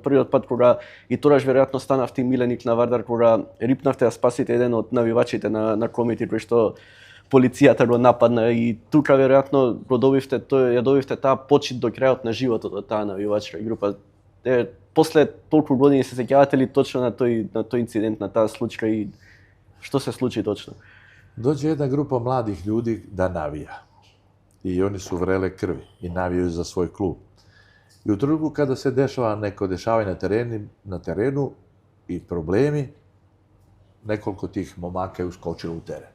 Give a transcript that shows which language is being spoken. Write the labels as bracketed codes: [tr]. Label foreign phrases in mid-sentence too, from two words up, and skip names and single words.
[mk] Првиот пат кога и тогаш веројатно станавте миленик на Вардар, кога рипнавте да спасите еден од навивачите на Комити кој што полицијата го нападна и тука веројатно ја добивте таа почит до крајот на животот од таа навивачка група. После толку години се сеќавате ли точно на тој инцидент, на таа случка и што се случи точно? [sr] Dođe jedna grupa mladih ljudi da navija. I oni su vrele krvi i navijaju za svoj klub. I u trenutku kada se dešava neko dešavanje na terenu i problemi, nekoliko tih momaka je uskočilo u teren.